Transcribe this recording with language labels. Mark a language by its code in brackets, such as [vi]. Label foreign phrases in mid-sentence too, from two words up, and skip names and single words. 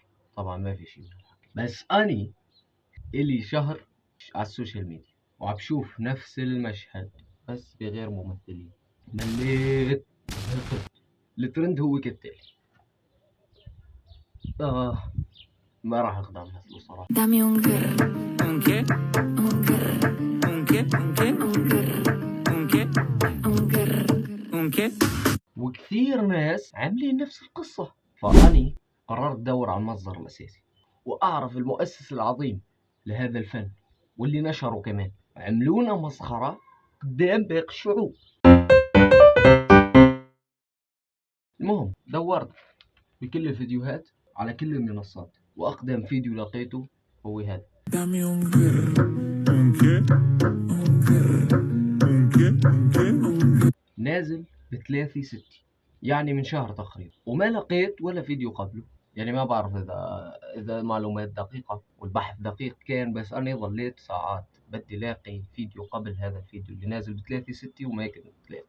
[ar] طبعا ما في شيء من الحكي، بس اني الي شهر على [en] social media [ar] وعم بشوف نفس المشهد بس بغير ممثلين. مليت. الترند هو كالتالي. ما راح اخدع مثله صراحة. [es] Dame un girl, ¿Un qué? un girl, ¿Un qué? ¿Un qué? un girl, ¿Un qué? un girl. ¿Un qué? [ar] وكثير ناس عاملين نفس القصة، فأني قررت أدور على المصدر الأساسي وأعرف المؤسس العظيم لهذا الفن واللي نشره كمان. عملونا مسخرة قدام باقي الشعوب. المهم دورت بكل الفيديوهات على كل المنصات، وأقدم فيديو لقيته هو هذا. [es] Dame un girl. ¿Un qué? ¿Un girl? ¿Un qué? ¿Un qué? [ar] نازل بثلاثة ستة، يعني من شهر تقريبا، وما لقيت ولا فيديو قبله. يعني ما بعرف إذا المعلومات دقيقة والبحث دقيق كان، بس أنا ظليت ساعات بدي لاقي فيديو قبل هذا الفيديو اللي نازل بثلاثة ستة وما كنت لاقي.